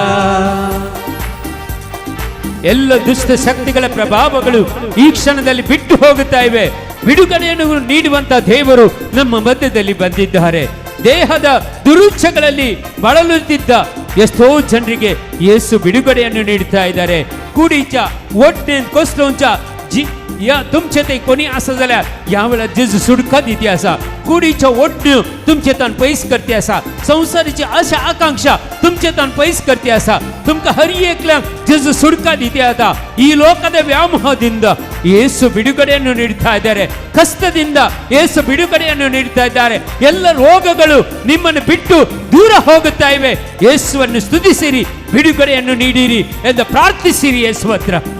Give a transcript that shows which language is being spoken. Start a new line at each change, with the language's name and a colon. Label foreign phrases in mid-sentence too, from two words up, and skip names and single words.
Kannada: ಎಲ್ಲ ದುಷ್ಟ ಶಕ್ತಿಗಳ ಪ್ರಭಾವಗಳು ಈ ಕ್ಷಣದಲ್ಲಿ ಬಿಟ್ಟು ಹೋಗುತ್ತಾ ಇವೆ. ಬಿಡುಗಡೆಯನ್ನು ನೀಡುವಂತ ದೇವರು ನಮ್ಮ ಮಧ್ಯದಲ್ಲಿ ಬಂದಿದ್ದಾರೆ. ದೇಹದ ದುರುಚ್ಛಗಳಲ್ಲಿ ಬಳಲುತ್ತಿದ್ದ ಎಷ್ಟೋ ಜನರಿಗೆ ಯೇಸು ಬಿಡುಗಡೆಯನ್ನು ನೀಡುತ್ತಾ ಇದ್ದಾರೆ.
Konkani: कुडीच्या वटनेन कसलोंच्या जी या तुमचे ते कोणी आसा जाल्यार ह्या वेळार जेजू सुटका दिती आसा. कुडीच्या वटण्यो तुमचे तान पयस करते आसा. संवसाराची आशा आकांक्षा तुमचे तान पयस करते आसा. तुमकां हर एकल्यांक जेजू सुटका दिते आता.
Kannada: ಈ ಲೋಕದ ವ್ಯಾಮೋಹದಿಂದ ಯೇಸು ಬಿಡುಗಡೆಯನ್ನು ನೀಡುತ್ತಾ ಇದ್ದಾರೆ. ಕಷ್ಟದಿಂದ ಯೇಸು ಬಿಡುಗಡೆಯನ್ನು ನೀಡುತ್ತಾ ಇದ್ದಾರೆ. ಎಲ್ಲ ರೋಗಗಳು ನಿಮ್ಮನ್ನು ಬಿಟ್ಟು ದೂರ ಹೋಗುತ್ತಾ ಇವೆ. ಯೇಸುವನ್ನು ಸ್ತುತಿಸಿರಿ, ಬಿಡುಗಡೆಯನ್ನು ನೀಡಿರಿ ಎಂದು ಪ್ರಾರ್ಥಿಸಿರಿ ಯೇಸು ಹತ್ರ.